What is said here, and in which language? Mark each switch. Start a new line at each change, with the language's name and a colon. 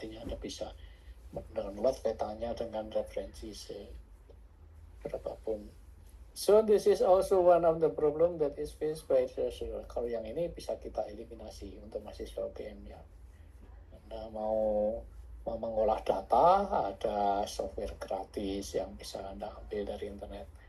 Indonesian: Artinya Anda bisa mendownload petanya dengan referensi berapapun.
English: So this is also one of the problem that is faced by researcher.
Indonesian: Kalau yang ini bisa kita eliminasi untuk mahasiswa UGM ya. Anda mau mengolah data, ada software gratis yang bisa Anda ambil dari internet.